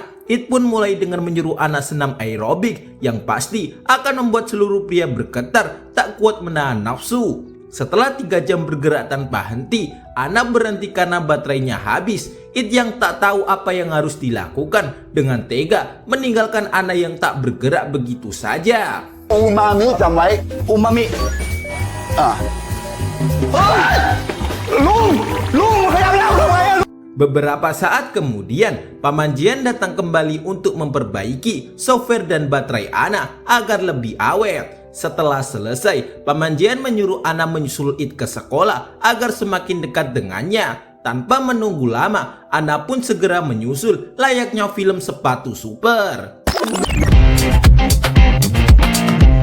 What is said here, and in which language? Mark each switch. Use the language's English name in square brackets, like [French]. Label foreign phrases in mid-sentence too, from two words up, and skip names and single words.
[Indonesian] It pun mulai dengan menyuruh Anna senam aerobik yang pasti akan membuat seluruh pria bergetar tak kuat menahan nafsu. Setelah 3 jam bergerak tanpa henti, Anna berhenti karena baterainya habis. It yang tak tahu apa yang harus dilakukan dengan tega meninggalkan Anna yang tak bergerak begitu saja. [Thai] umami จำไว้อูมามิลุงขยับแล้วทำไม [Indonesian] Beberapa saat kemudian, Paman Jean datang kembali untuk memperbaiki software dan baterai Anna agar lebih awet. Setelah selesai, Paman Jean menyuruh Anna menyusul It ke sekolah agar semakin dekat dengannya. Tanpa menunggu lama, Anna pun segera menyusul layaknya film sepatu super.